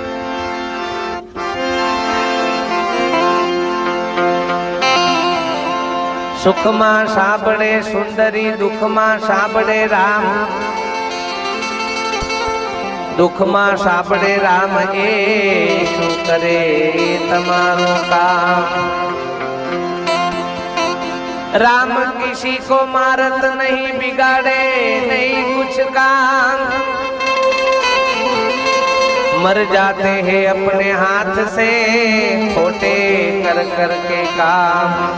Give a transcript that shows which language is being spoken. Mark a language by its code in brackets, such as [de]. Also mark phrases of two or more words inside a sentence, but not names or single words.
[gu] સુખમાં સાંભળે સુંદરી દુઃખમાં સાંભળે રામ. દુઃખમાં સાંભળે રામ એ શું કરે તમારું કામ. [hi] राम किसी को मारत नहीं बिगाड़े नहीं कुछ काम. मर जाते हैं अपने हाथ से खोटे कर कर के काम.